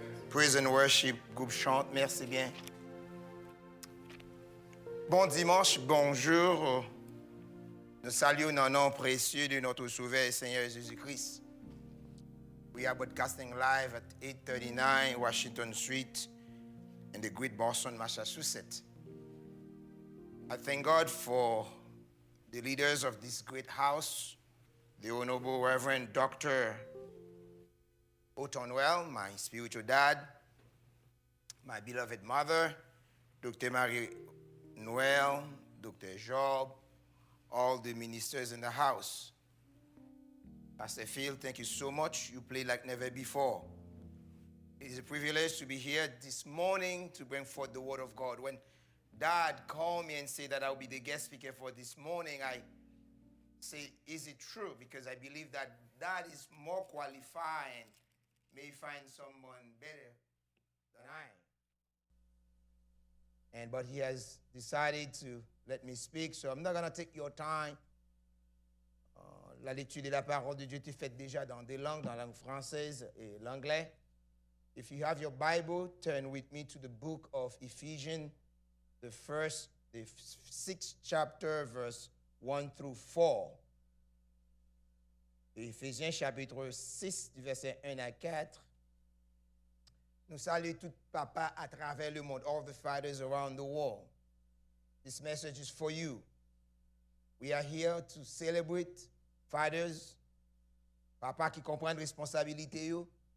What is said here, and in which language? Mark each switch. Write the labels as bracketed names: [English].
[English] Praise and worship, [French] groupe chante, merci bien. Bon dimanche, bonjour. Nous saluons dans le nom précieux de notre Sauveur et Seigneur Jésus-Christ. [English] We are broadcasting live at 839 Washington Street in the great Boston, Massachusetts. I thank God for the leaders of this great house, the Honorable Reverend Dr. Otonwell, my spiritual dad, my beloved mother, Dr. Marie Noel, Dr. Job, all the ministers in the house. Pastor Phil, thank you so much. You played like never before. It is a privilege to be here this morning to bring forth the word of God. When Dad called me and said that I will be the guest speaker for this morning, I say, is it true? Because I believe that Dad is more qualified and may find someone better than I. But he has decided to let me speak, so I'm not going to take your time. [French] La lecture de la parole de Dieu est faite déjà dans des langues, dans la langue française et l'anglais. [English] If you have your Bible, turn with me to the book of Ephesians, the 6th chapter, verse 1 through 4. [French] Éphésiens chapitre 6, du verset 1 à 4. Nous saluons tout papa à travers le monde, [English] all the fathers around the world. This message is for you. We are here to celebrate fathers, [French] papa qui comprennent responsabilité yo.